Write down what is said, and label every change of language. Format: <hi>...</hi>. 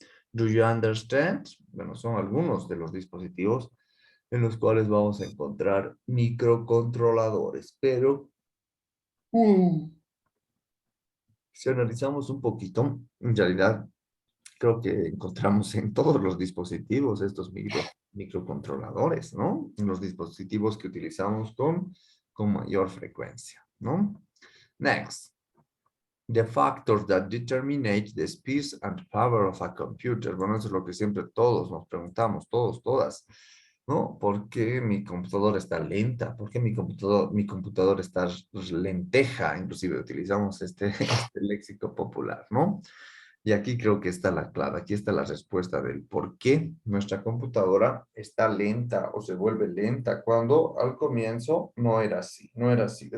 <en>Do you understand?</en> <es>Bueno, son algunos de los dispositivos en los cuales vamos a encontrar microcontroladores, pero si analizamos un poquito, en realidad creo que encontramos en todos los dispositivos estos microcontroladores, ¿no? En los dispositivos que utilizamos con mayor frecuencia, ¿no?</es> <en>Next. The factors that determine the speed and power of a computer.</en> <es>Bueno, eso es lo que siempre todos nos preguntamos, todas, ¿no? ¿Por qué mi computadora está lenta? ¿Por qué mi computador está lenteja? Inclusive utilizamos este léxico popular, ¿no? Y aquí creo que está la clave, aquí está la respuesta del por qué nuestra computadora está lenta o se vuelve lenta cuando al comienzo no era así, no era así.</es>